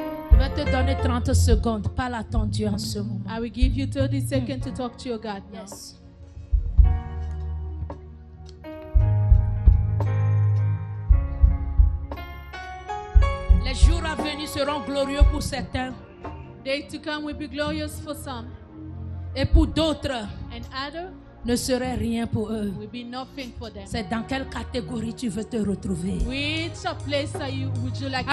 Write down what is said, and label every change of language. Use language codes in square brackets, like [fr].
[fr] Je vais te donner 30 secondes. Parle à ton Dieu en ce moment. [en] I will give you 30 seconds to talk to your God now. Yes. [fr] Les jours à venir seront glorieux pour certains [en] Days to come will be glorious for some, [fr] et pour d'autres [en] and others [fr] ne seraient rien pour eux. [en] will be nothing for them. [fr] C'est dans quelle catégorie tu veux te retrouver? [en] Which place would you like to